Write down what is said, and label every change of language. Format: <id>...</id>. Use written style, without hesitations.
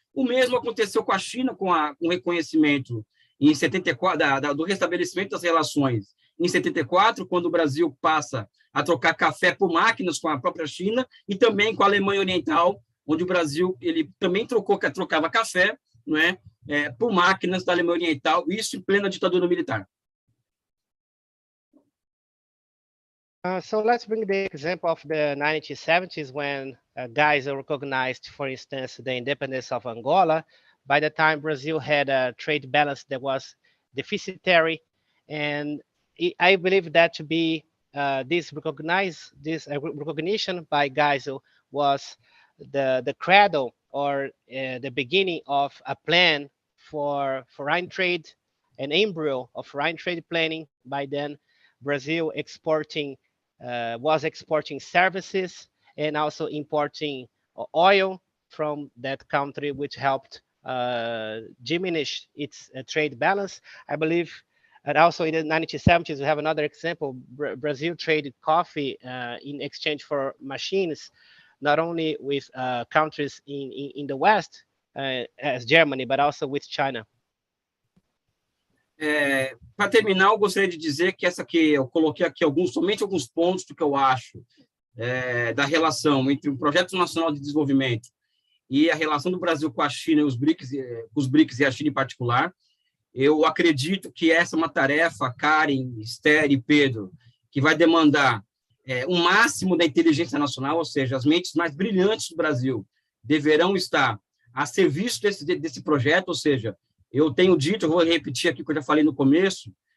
<pt>O mesmo aconteceu com a China, com o reconhecimento em 74 do restabelecimento das relações em 74, quando o Brasil passa a trocar café por máquinas com a própria China, e também com a Alemanha Oriental, onde o Brasil ele também trocava café, não é, por máquinas da Alemanha Oriental, isso em plena ditadura militar.</pt> <en>So let's bring the example of the 1970s when Geisel recognized, for instance, the independence of Angola. By the time Brazil had a trade balance that was deficitary, and I believe that to be this recognition by Geisel was the cradle or the beginning of a plan for foreign trade, an embryo of foreign trade planning. By then, Brazil was exporting services and also importing oil from that country, which helped diminish its trade balance. I believe, and also in the 1970s, we have another example. Brazil traded coffee in exchange for machines, not only with countries in the West, as Germany, but also with China.</en> <pt>Para terminar, eu gostaria de dizer que essa aqui, eu coloquei aqui somente alguns pontos do que eu acho da relação entre o Projeto Nacional de Desenvolvimento e a relação do Brasil com a China e os BRICS e a China em particular. Eu acredito que essa é uma tarefa, Karen, Ester e Pedro, que vai demandar o máximo da inteligência nacional, ou seja, as mentes mais brilhantes do Brasil deverão estar a serviço desse projeto, ou seja, eu tenho dito, eu vou repetir aqui o que eu já falei no começo,</pt>